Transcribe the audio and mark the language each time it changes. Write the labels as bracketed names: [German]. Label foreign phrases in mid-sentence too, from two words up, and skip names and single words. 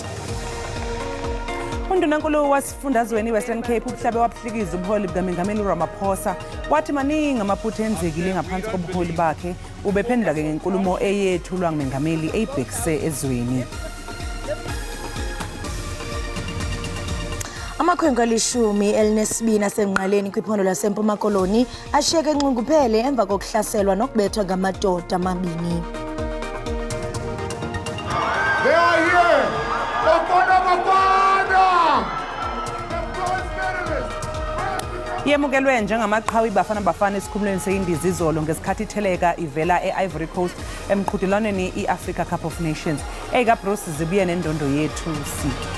[Zulu] UNdunankulu wasifundazweni Western Cape ubuhlabe wabhlikiza ubuholi bukaMengameli uRamaphosa wathi maningi amaphutha enzekile ngaphansi kobuholi bakhe. Ubephendula ke ngenkulumo eyethulwa nguMengameli eyibhekise ezweni. [Xhosa] Amakhwenkwe alishumi elinesibini asemnqaleni kwiphondo laseMpuma Koloni ashiyeke enxunguphele emva kokuhlaselwa nokubethwa ngamadoda amabini. [English] They are here. [Zulu] Yemukelwe njengamaqhawe Bafana esikhumulweni seIndiza izolo ngesikhathi itheleka ivela eIvory Coast emqhudelwaneni iAfrica Cup of Nations. Eka Bruce zibuye nendondo yethu si.